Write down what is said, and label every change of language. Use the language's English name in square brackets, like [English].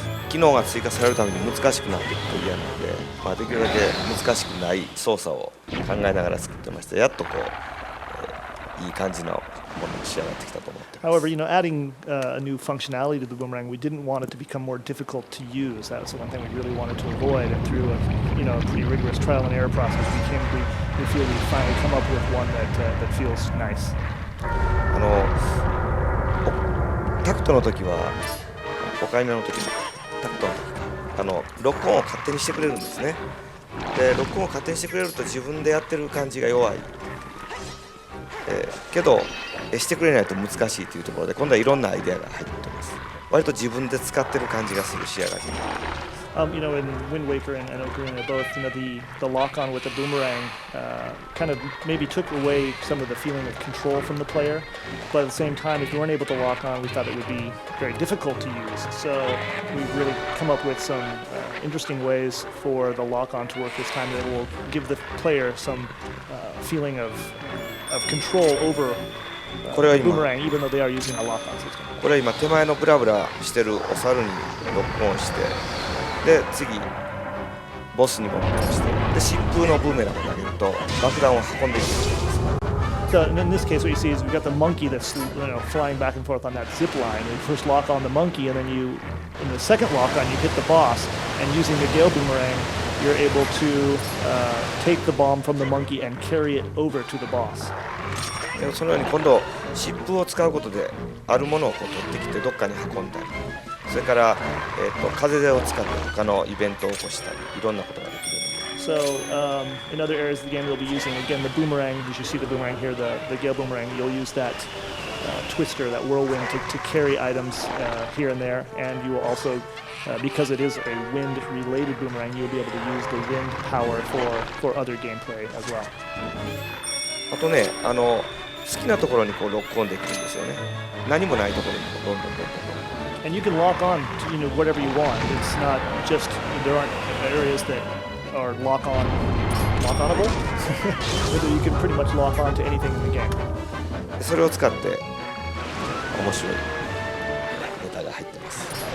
[Japanese] 機能が追加されるために難しくなっていくと嫌なので、できるだけ難しくない操作を考えながら作ってました。やっといい感じのものに仕上がってきたと思ってます。 [English] However, adding a new functionality to the boomerang, we didn't want it to become more difficult to use. That was the one thing we really wanted to avoid. And through a pretty rigorous trial and error process, we feel we finally come up with one that feels nice. [Japanese] タクトの時は5回目の時タクトの時録音を勝手にしてくれるんですね。で録音を勝手にしてくれると自分でやってる感じが弱い。けどしてくれないと難しいというところで今度はいろんなアイデアが入ってます。割と自分で使ってる感じがする仕上がり。 [English] In Wind Waker and Ocarina both, the lock-on with the boomerang kind of maybe took away some of the feeling of control from the player. But at the same time, if you weren't able to lock on, we thought it would be very difficult to use. So we've really come up with some interesting ways for the lock-on to work this time that will give the player some feeling of control over the boomerang, even though they are using a lock-on system. [Japanese] これは今手前のブラブラしてるお猿にロックオンして、で次ボスにもロックオンして、で疾風のブーメランを投げると爆弾を運んでいくんです。 [English] So in this case, what you see is we've got the monkey that's flying back and forth on that zip line. You first lock on the monkey, and then in the second lock on, you hit the boss, and using the Gale Boomerang, you're able to take the bomb from the monkey and carry it over to the boss. [Japanese] そのように今度疾風を使うことであるものを取ってきてどっかに運んだり、それから、風を使って他のイベントを起こしたり、いろんなことができる。 [English] So in other areas of the game, you'll be using again the boomerang. You should see the boomerang here, the Gale Boomerang. You'll use that twister, that whirlwind, to carry items here and there, and you will also, because it is a wind-related boomerang, you'll be able to use the wind power for other gameplay as well. [Japanese] あとね、好きなところにこうロックオンできるんですよね。何もないところにどんどん。 [English] And you can lock on to whatever you want. It's not just there aren't areas that are lock-onable. You can pretty much lock on to anything in the game. [Japanese] それを使って面白いネタが入ってます。